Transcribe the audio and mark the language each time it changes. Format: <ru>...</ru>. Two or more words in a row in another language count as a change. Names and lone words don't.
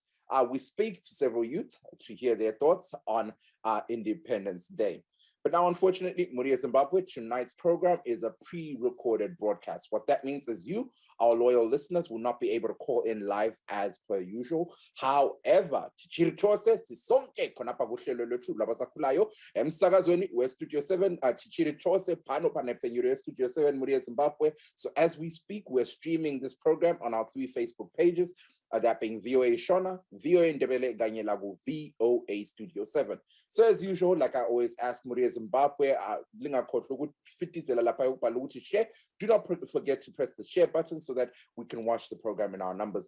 <en>We speak to several youth to hear their thoughts on Independence Day. But now, unfortunately, Muria Zimbabwe, tonight's program is a pre-recorded broadcast. What that means is you, our loyal listeners, will not be able to call in live as per usual. However,</en> <nd>Chichiri sisonke konapa kuhlelo lethu labasakhulayo emsakazweni we Studio 7</nd> <sn>Chichiri pano panefenyure</sn> <nd>Studio 7 Muria Zimbabwe.</nd> <en>So as we speak, we're streaming this program on our 3 Facebook pages, that being VOA Shona, VOA Ndebele Ganyelagu, VOA Studio 7. So as usual, like I always ask Muria Zimbabwe, do not forget to press the share button so that we can watch the program in our numbers.</en>